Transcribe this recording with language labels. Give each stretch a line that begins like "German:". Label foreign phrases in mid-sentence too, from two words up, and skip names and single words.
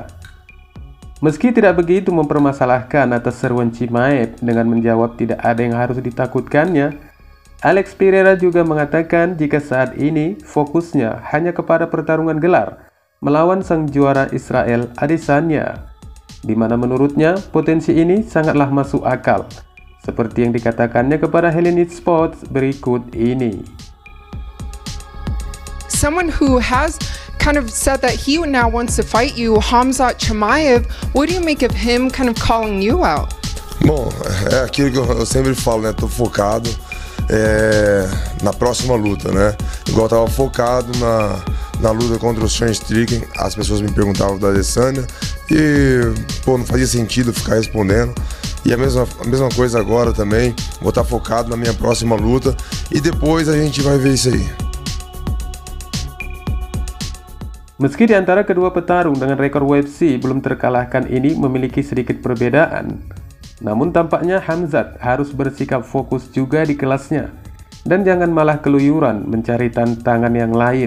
Indonesian: Meski tidak begitu mempermasalahkan atas seruan Chimaev dengan menjawab tidak ada yang harus ditakutkannya, Alex Pereira juga mengatakan jika saat ini fokusnya hanya kepada pertarungan gelar melawan sang juara Israel Adesanya, di mana menurutnya potensi ini sangatlah masuk akal, seperti yang dikatakannya kepada Hellenic Sports berikut ini.
English: someone who has kind of said that he now wants to fight you, Khamzat Chimaev, what do you make of him kind of calling you out?
Portuguese: Bom, é aquilo que eu sempre falo, né? Tô focado na próxima luta, né? Igual eu tava focado na luta contra o Sean Strickland, as pessoas me perguntavam da Adesanya e, pô, não fazia sentido ficar respondendo. E a mesma coisa agora também, vou estar focado na minha próxima luta e depois a gente vai ver isso aí.
Indonesian: Meski di antara kedua petarung dengan rekor UFC belum terkalahkan ini memiliki sedikit perbedaan, namun tampaknya Khamzat harus bersikap fokus juga di kelasnya dan jangan malah keluyuran mencari tantangan yang lain.